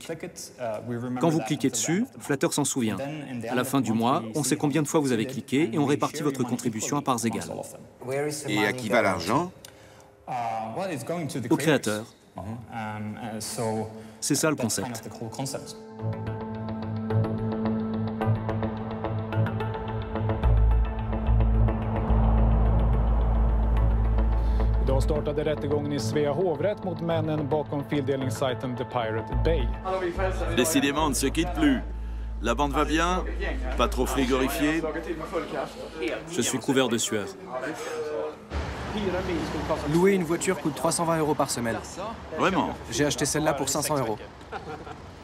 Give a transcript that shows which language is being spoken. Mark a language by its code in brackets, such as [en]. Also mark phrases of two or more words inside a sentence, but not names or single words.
[fr] Quand vous cliquez dessus, Flutter s'en souvient. À la fin du mois, on sait combien de fois vous avez cliqué et on répartit votre contribution à parts égales. Et à qui va l'argent? Au créateur. C'est ça le concept. [sv] Idag startade rättegången i Svea hovrätt mot männen bakom fildelningssajten The Pirate Bay. [fr] Décidément, on ne se quitte plus. La bande va bien? Pas trop frigorifiée? Je suis couvert de sueur. Louer une voiture coûte 320 € par semaine. Vraiment? J'ai acheté celle-là pour 500 €.